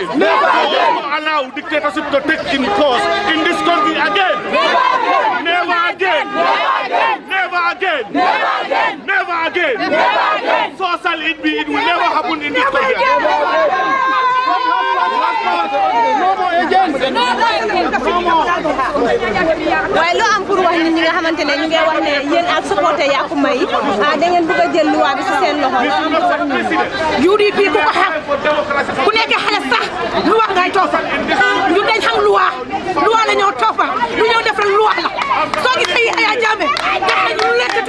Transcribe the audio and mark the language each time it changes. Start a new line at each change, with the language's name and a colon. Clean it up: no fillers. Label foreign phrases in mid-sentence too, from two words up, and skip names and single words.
English: Never again. Allow dictatorship to take in course in this country again. Never again. Never again. Never again. Never again. Never again. So shall it be. It will never happen in this country.
Wolof: waaye lu am pour wax nit ñi nga xamante ne ñu ngi wax ne yéen ak supporté Yakuma yi da ngeen bëgg a jël loi bi ci seen loxo lu am pour wax nit UDP ku ko xam ku nekk xale sax lu wax ngay toppa ñu dañ xam loi la ñoo toppa lu ñoo def rek loi la soo gisee Yaya Jammeh def nañu